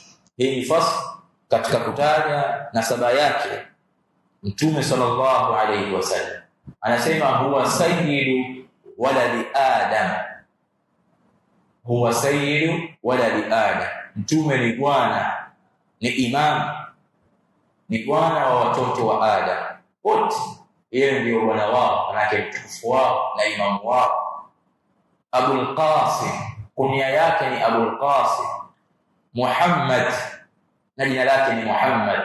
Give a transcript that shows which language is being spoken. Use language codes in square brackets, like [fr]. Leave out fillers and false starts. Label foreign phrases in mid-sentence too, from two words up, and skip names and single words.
[sw] Hii ni fasl katika kutaja nasaba yake Mtume [ar] صلى الله عليه وسلم. Anasema هو سيد ولد آدم هو سيد ولد آدم. [sw] Mtume ni bwana, ni imam, ni bwana wa watoto wa Adam wote. Yeye ndio bwana wao, manake mtukufu wao na imamu wao. Abul Qasim, kunia yake ni Abul Qasim. Muhammad, na jina lake ni Muhammad.